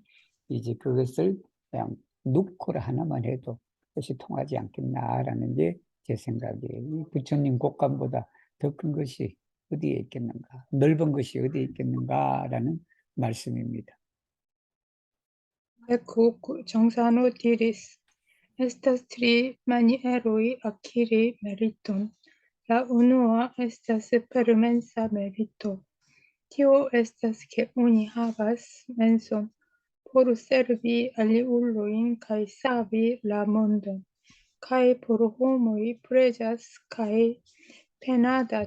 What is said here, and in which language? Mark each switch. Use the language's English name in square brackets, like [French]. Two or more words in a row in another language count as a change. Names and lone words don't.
[Korean] 이제 그것을 그냥 누코를 하나만 해도 뜻이 통하지 않겠나라는 게 제 생각이에요. 이 부처님 곡간보다 더 큰 것이 어디에 있겠는가? 넓은 것이 어디에 있겠는가라는 말씀입니다. [Esperanto] Ecco Gionsano diris, estas tri manieroj akiri meriton. La unua estas permensa merito. Tio estas ke oni havas menson por servi aliulojn kaj savi la mondon, kaj por homoj preĝas kaj penadas.